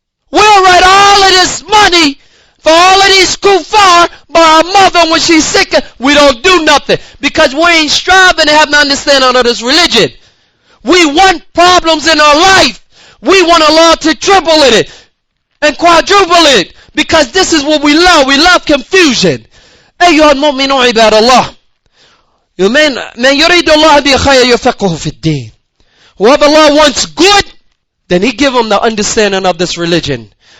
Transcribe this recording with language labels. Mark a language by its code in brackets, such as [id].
[en] We'll write all of this money for all of these kuffar by our mother when she's sick. We don't do nothing because we ain't striving to have an understanding of this religion. We want problems in our life. We want Allah to triple it and quadruple it because this is what we love. We love confusion. [ar] أيها المؤمنون عباد الله. من يريد الله به خير يفقهه في الدين. [en] Whoever Allah wants good, then He give them the understanding of this religion.